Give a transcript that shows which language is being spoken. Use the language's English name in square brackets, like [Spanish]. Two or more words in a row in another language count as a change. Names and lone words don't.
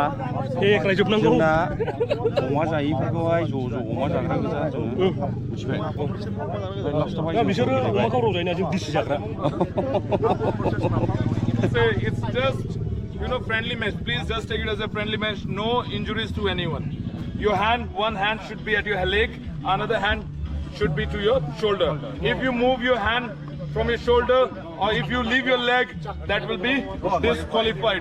[Bodo] एख्लायजोबनांगौ। जोंना अमा जायैफोरखौहाय ज' अमा जाग्रा गोजा जोङो मिथिबाय। बिसोरो अमा खावराव जायोना जों दिसि जाग्रा। [English] It's just, friendly match. Please just take it as a friendly match. No injuries to anyone. Your hand, one hand should be at your leg, another hand should be to your shoulder. If you move your hand from your shoulder or if you leave your leg, that will be disqualified.